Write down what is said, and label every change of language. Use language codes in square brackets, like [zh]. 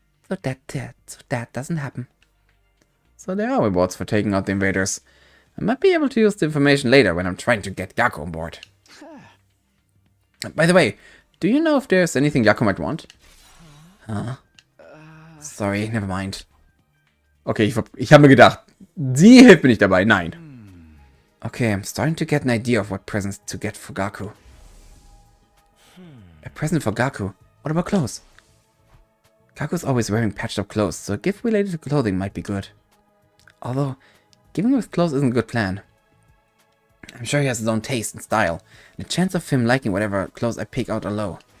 [en] So that doesn't happen. So there are rewards for taking out the invaders. I might be able to use the information later when I'm trying to get Gaku on board. By the way, do you know if there's anything Gaku might want? Huh? Sorry, never mind. [de] Okay, ich habe mir gedacht, sie hilft mir nicht dabei. Nein. [en] Okay, I'm starting to get an idea of what presents to get for Gaku. A present for Gaku? What about clothes? Gaku's always wearing patched up clothes, so a gift related to clothing might be good. Although, giving him with clothes isn't a good plan. I'm sure he has his own taste and style, and the chance of him liking whatever clothes I pick out are low.